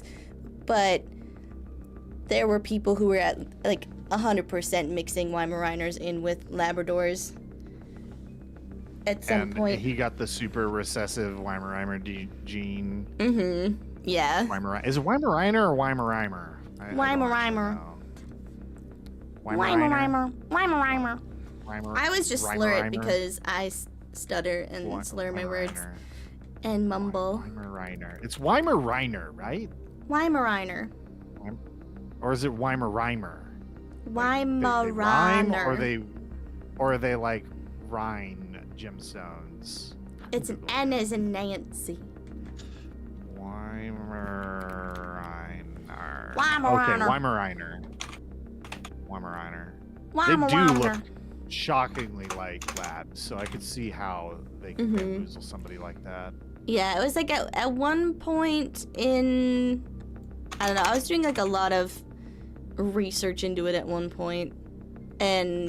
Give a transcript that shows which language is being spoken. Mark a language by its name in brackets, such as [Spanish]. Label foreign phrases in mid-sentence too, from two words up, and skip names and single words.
[English] But there were people who were at, like, 100% mixing Weimaraners in with Labradors at some And point. he got the super recessive Weimaraner gene. Mm-hmm. Yeah. Is it Weimaraner or Weimaraner? Weimaraner. Weimaraner. Weimaraner. Weimer- I was just slur it Weimaraner? because I stutter and slur my words and mumble. Weimaraner. It's Weimaraner, right? Weimaraner. Or is it Weimaraner? Weimaraner. Or are they like Rhine gemstones? It's an N as in Nancy. Weimaraner. Weimaraner. Okay, Weimaraner. Weimaraner. They do Weimaraner. look shockingly like labs, so I could see how they could bamboozle somebody like that. Yeah, it was like at one point in, I don't know, I was doing like a lot of research into it at one point, and it was.